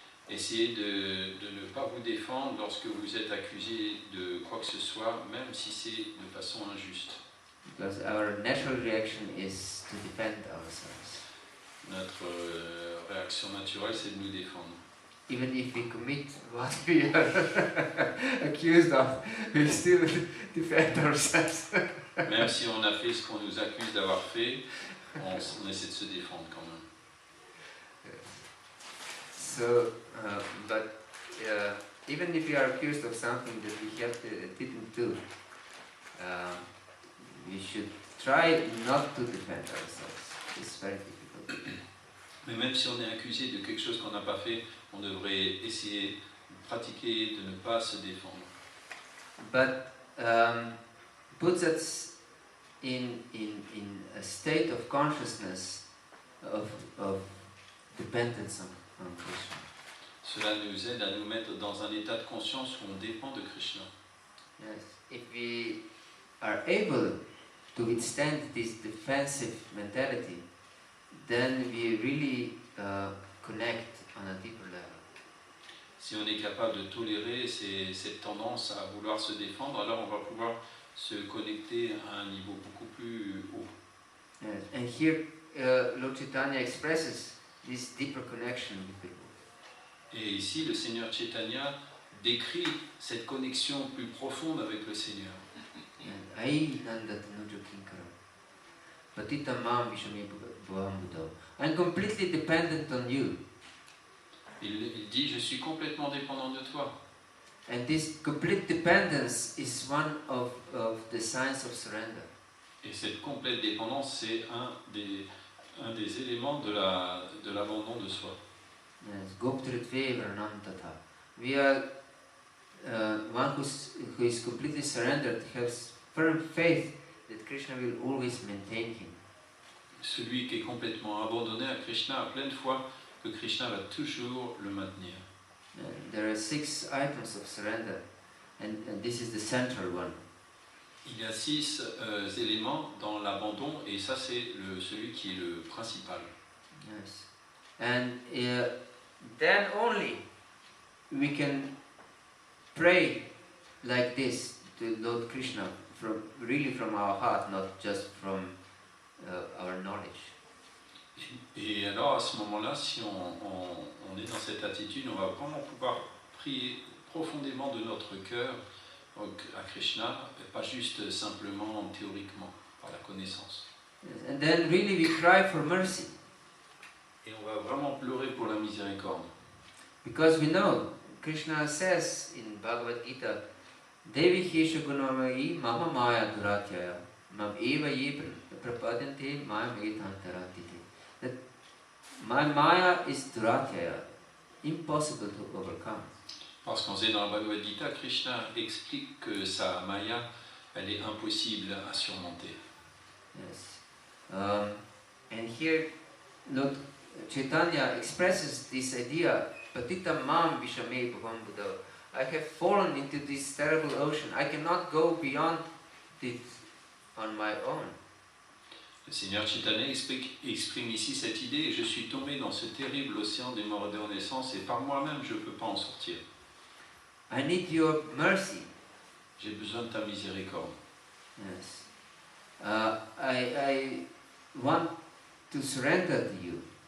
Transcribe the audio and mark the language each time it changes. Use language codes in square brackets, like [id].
[fr] Essayez de ne pas vous défendre lorsque vous êtes accusé de quoi que ce soit, même si c'est de façon injuste. [en] Because our natural reaction is to defend ourselves. [fr] Notre réaction naturelle, c'est de nous défendre. [en] Even if we commit what we are accused of, we still defend ourselves. [fr] Même si on a fait ce qu'on nous accuse d'avoir fait, on essaie de se défendre quand même. [en] So, but even if we are accused of something that we didn't do, we should try not to defend ourselves. It's very difficult. [fr] Mais même si on est accusé de quelque chose qu'on n'a pas fait, on devrait essayer de pratiquer, de ne pas se défendre. [en] But puts us in a state of consciousness of dependence on Krishna. [fr] Cela nous aide à nous mettre dans un état de conscience où on dépend de Krishna. [en] Yes, if we are able to withstand this defensive mentality, then we really connect on a deeper level. [fr] Si on est capable de tolérer cette tendance à vouloir se défendre, alors on va pouvoir se connecter à un niveau beaucoup plus haut. [en] Yes. And here Lord Chaitanya expresses this deeper connection with people. [fr] Et ici, le Seigneur Chaitanya décrit cette connexion plus profonde avec le Seigneur. [sa] Ai nanda tanuja kinkara, patita mam vishame bhavambuddha. [en] I'm completely dependent on you. [fr] Il dit, je suis complètement dépendant de toi. [en] And this complete dependence is one of the signs of surrender. [fr] Et cette complète dépendance, c'est un des éléments de l'abandon de soi. [en] Yes, [sa] Goptritve Vranantata. [en] We are one who is completely surrendered, has firm faith that Krishna will always maintain him. [fr] Celui qui est complètement abandonné à Krishna a pleine foi que Krishna va toujours le maintenir. [en] There are 6 items of surrender, and this is the central one. [fr] Il y a 6 éléments dans l'abandon et ça c'est celui qui est le principal. [en] Yes, and then only we can pray like this to Lord Krishna from our heart, not just from our knowledge. [fr] Et alors à ce moment-là, si on est dans cette attitude, on va vraiment pouvoir prier profondément de notre cœur à Krishna, et pas juste simplement théoriquement, par la connaissance. [en] Yes, and then really we cry for mercy. [fr] Et on va vraiment pleurer pour la miséricorde. [en] Because we know, Krishna says in Bhagavat Gita, [sa] Devi Hesha Gunamai Mama Maya Duratyaya Mam Eva Ye Prapadyante Maya Metantaratite. [en] That my Maya is Duratyaya, impossible to overcome. [fr] Parce qu'on sait dans la Bhagavad Gita, Krishna explique que sa Maya, elle est impossible à surmonter. [en] Yes. And here, Lord Chaitanya expresses this idea, [sa] Patita Mam Vishame Bhavam Buddha. [en] I have fallen into this terrible ocean. I cannot go beyond it on my own. [fr] Le Seigneur Chaitanya exprime ici cette idée, je suis tombé dans ce terrible océan des morts et des renaissances et par moi-même je ne peux pas en sortir. [en] I need your mercy. [fr] J'ai besoin de ta miséricorde. [en] Yes. I want to surrender to you.